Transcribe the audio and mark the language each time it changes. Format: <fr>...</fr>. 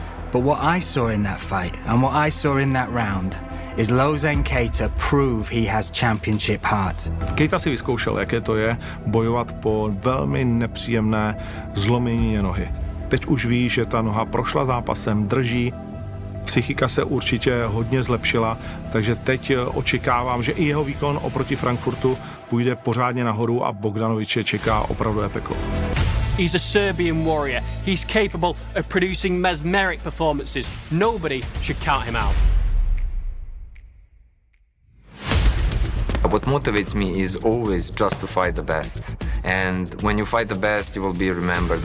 <en>But what I saw in that fight and what I saw in that round is Lozan Keita prove he has championship heart.</en> <cs>Keita si vyzkoušel, jaké to je bojovat po velmi nepříjemné zloměnině nohy. Teď už ví, že ta noha prošla zápasem, drží, psychika se určitě hodně zlepšila, takže teď očekávám, že i jeho výkon oproti Frankfurtu půjde pořádně nahoru a Bogdanoviče čeká opravdu peklo.</cs> <en>He's a Serbian warrior. He's capable of producing mesmeric performances. Nobody should count him out. What motivates me is always just to fight the best. And when you fight the best, you will be remembered.</en>